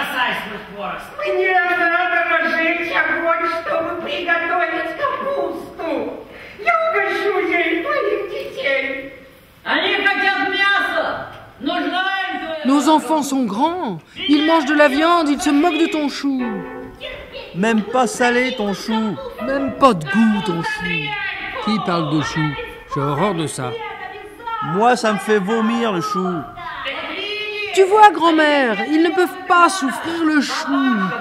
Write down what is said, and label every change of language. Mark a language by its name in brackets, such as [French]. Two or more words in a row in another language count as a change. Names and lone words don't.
[Russian] Мне надо разжечь огонь, чтобы приготовить капусту. Я угощу ей твоих детей. Они хотят мяса. Нужна им твоя... [French] Nos enfants sont grands. Ils mangent de la viande, ils se moquent de ton chou. Même pas salé ton chou. Même pas de goût, ton chou. Qui parle de chou? J'ai horreur de ça. Moi, ça me fait vomir le chou. Tu vois, grand-mère, ils ne peuvent pas souffrir le chou.